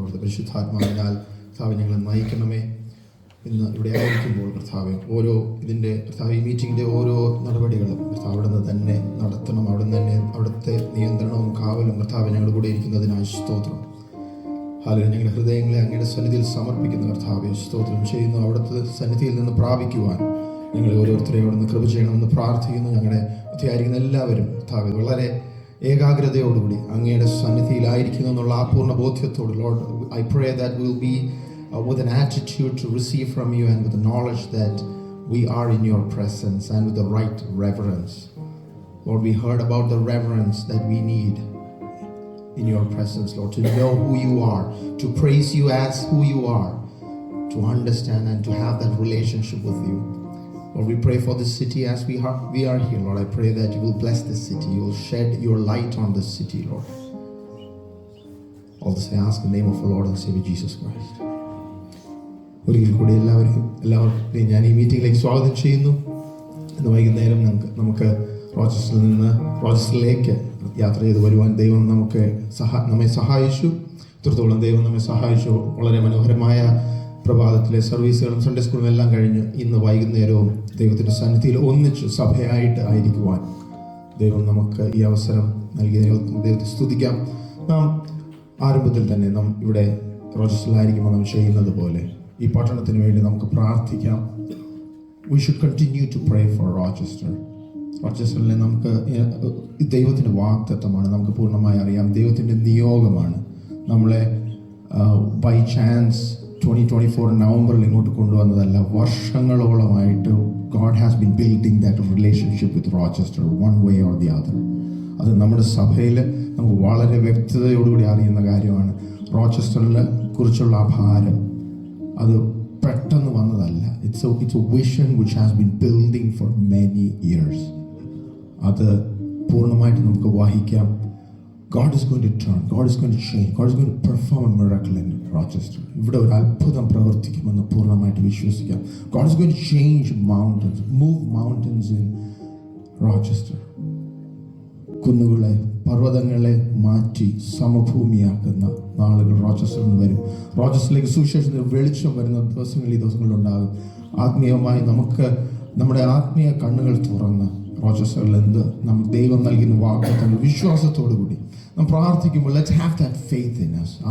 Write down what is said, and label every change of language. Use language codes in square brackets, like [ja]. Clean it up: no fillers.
[ml] അവിടുത്തെ പരിശുദ്ധാത്മാവിനാൽ കർത്താവേ ഞങ്ങളെ നയിക്കണമേ. ഇന്ന് ഇവിടെ ആയിരിക്കുമ്പോൾ കർത്താവേ ഓരോ ഇതിൻ്റെ കർത്താവ് ഈ മീറ്റിങ്ങിൻ്റെ ഓരോ നടപടികളും കർത്താവ് അവിടെ നിന്ന് തന്നെ നടത്തണം. അവിടെ നിന്ന് തന്നെ അവിടുത്തെ നിയന്ത്രണവും കാവലും കർത്താവ് ഞങ്ങളുടെ കൂടെ ഇരിക്കുന്നതിനായി സ്തോത്രം. ഹല്ലേലൂയ. ഞങ്ങളുടെ ഹൃദയങ്ങളെ അങ്ങയുടെ സന്നിധിയിൽ സമർപ്പിക്കുന്ന കർത്താവേ സ്തോത്രം ചെയ്യുന്നു. അവിടുത്തെ സന്നിധിയിൽ നിന്ന് പ്രാപിക്കുവാൻ ഞങ്ങളെ ഓരോരുത്തരെയും അവിടെ നിന്ന് കൃപ ചെയ്യണമെന്ന് പ്രാർത്ഥിക്കുന്നു. ഞങ്ങളുടെ അധ്യായിരിക്കുന്ന എല്ലാവരും കർത്താവേ വളരെ ഏകാഗ്രതയോടുകൂടി അങ്ങയുടെ സന്നിധിയിലായിരിക്കുന്നു എന്നുള്ള ആ പൂർണ്ണ ബോധ്യത്തോട് [en] Lord I pray that will be with an attitude to receive from you and with the knowledge that we are in your presence and with the right reverence. Lord, we heard about the reverence that we need in your presence, Lord, to know who you are, to praise you as who you are, to understand and to have that relationship with you. Lord, we pray for this city as we are here, Lord. I pray that you will bless this city, you will shed your light on this city, Lord. All this I ask in the name of our Lord and Savior Jesus Christ. [ml] ഒരിക്കൽ കൂടി എല്ലാവരെയും ഞാൻ ഈ മീറ്റിംഗിലേക്ക് സ്വാഗതം ചെയ്യുന്നു. ഇന്ന് വൈകുന്നേരം നമുക്ക് റോച്ചസ്റ്ററിലേക്ക് യാത്ര ചെയ്ത് വരുവാൻ ദൈവം നമ്മെ സഹായിച്ചു. ഇത്രത്തോളം ദൈവം നമ്മെ സഹായിച്ചു. വളരെ മനോഹരമായ പ്രഭാതത്തിലെ സർവീസുകളും സൺഡേ സ്കൂളും എല്ലാം കഴിഞ്ഞ് ഇന്ന് വൈകുന്നേരവും ദൈവത്തിൻ്റെ സന്നിധിയിൽ ഒന്നിച്ച് സഭയായിട്ട് ആയിരിക്കുവാൻ ദൈവം നമുക്ക് ഈ അവസരം നൽകി ദൈവത്തെ സ്തുതിക്കാം. നാം ആരംഭത്തിൽ തന്നെ നാം ഇവിടെ റോച്ചസ്റ്ററിലായിരിക്കുമ്പോൾ നാം ചെയ്യുന്നത് പോലെ ഈ പട്ടണത്തിന് വേണ്ടി നമുക്ക് പ്രാർത്ഥിക്കാം. [en] We should continue to pray for Rochester. [ml] റോച്ചസ്റ്ററിലെ നമുക്ക് ദൈവത്തിൻ്റെ വാഗ്ദത്തമാണ്. നമുക്ക് പൂർണ്ണമായി അറിയാം ദൈവത്തിൻ്റെ നിയോഗമാണ്. നമ്മളെ [en] by chance [ml] 2024 നവംബറിൽ ഇങ്ങോട്ട് കൊണ്ടുവന്നതല്ല. വർഷങ്ങളോളമായിട്ട് [en] God has been building that relationship with Rochester one way or the other. [ml] അത് നമ്മുടെ സഭയിൽ നമുക്ക് വളരെ വ്യക്തതയോടുകൂടി അറിയുന്ന കാര്യമാണ്. റോച്ചസ്റ്ററിനെ കുറിച്ചുള്ള ആ ഭാരം അത് പെട്ടെന്ന് വന്നതല്ല. [en] It's a vision which has been building for many years. [ml] അത് പൂർണ്ണമായിട്ട് നമുക്ക് വഹിക്കാം. [en] God is going to turn, God is going to change, God is going to perform a miracle in Rochester. [ml] ഇവിടെ ഒരു അത്ഭുതം പ്രവർത്തിക്കുമെന്ന് പൂർണ്ണമായിട്ട് വിശ്വസിക്കാം. [en] God is going to change mountains, move mountains in Rochester. [ml] കുന്നുകളെ പർവ്വതങ്ങളെ മാറ്റി സമഭൂമിയാക്കുന്ന നാളുകൾ റോച്ചസ്റ്ററിന് വരും. റോച്ചസ്റ്ററിലേക്ക് സുവിശേഷത്തിന് വെളിച്ചം വരുന്ന ദിവസങ്ങൾ ഈ ദിവസങ്ങളിലുണ്ടാകും. ആത്മീയമായി നമുക്ക് നമ്മുടെ ആത്മീയ കണ്ണുകൾ തുറന്ന് റോച്ചസ്റ്ററിൽ നമുക്ക് ദൈവം നൽകുന്ന വാഗ്ദത്തങ്ങൾ വിശ്വാസത്തോടു കൂടി നാം പ്രാർത്ഥിക്കുമ്പോൾ [en] Let's have that faith in us.